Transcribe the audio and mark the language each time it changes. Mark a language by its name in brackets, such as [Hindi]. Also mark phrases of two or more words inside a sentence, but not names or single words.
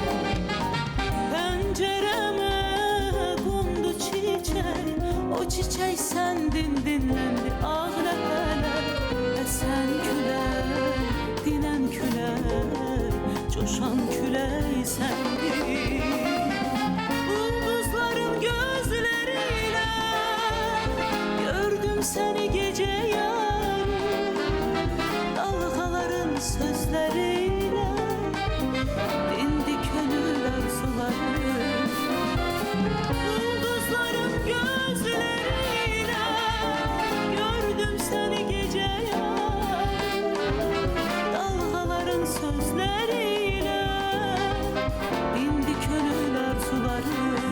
[Azerbaijani] Pəncərəmə qondu çiçək, o çiçək səndin, dinləndi ağ ləpələr. Əsən külək, dinən külək, coşan külək səndin. [Turkish] Ulduzların gözleriyle gördüm seni gece yarı, dalgaların sözleriyle dindi gönül arzuları. Ulduzların gözleriyle gördüm seni gece yarı, dalgaların sözleriyle dindi gönül arzuları.